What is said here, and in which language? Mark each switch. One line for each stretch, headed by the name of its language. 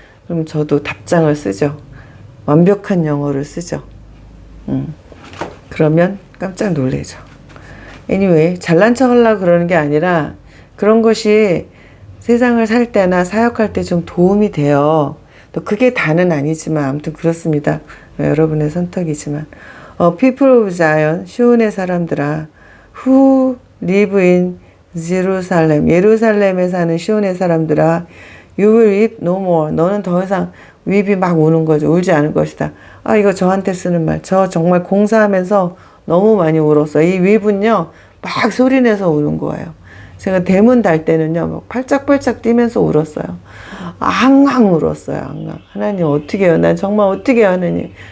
Korean: 그럼 저도 답장을 쓰죠. 완벽한 영어를 쓰죠. 그러면 깜짝 놀래죠. anyway, 잘난 척 하려고 그러는 게 아니라 그런 것이 세상을 살 때나 사역할 때 좀 도움이 돼요. 또 그게 다는 아니지만 아무튼 그렇습니다. 여러분의 선택이지만.
English: People of Zion,
Korean: 시온의 사람들아,
English: who live in Jerusalem,
Korean: 예루살렘에 사는 시온의 사람들아,
English: you will weep no more.
Korean: 너는 더 이상 weep이 막 우는 거죠. 울지 않을 것이다. 이거 저한테 쓰는 말. 저 정말 공사하면서 너무 많이 울었어요. 이 weep은요, 막 소리내서 우는 거예요. 제가 대문 달 때는요, 막 팔짝팔짝 뛰면서 울었어요. 앙앙 울었어요. 앙앙. 하나님 어떻게 해요? 난 정말 어떻게 해요, 하나님?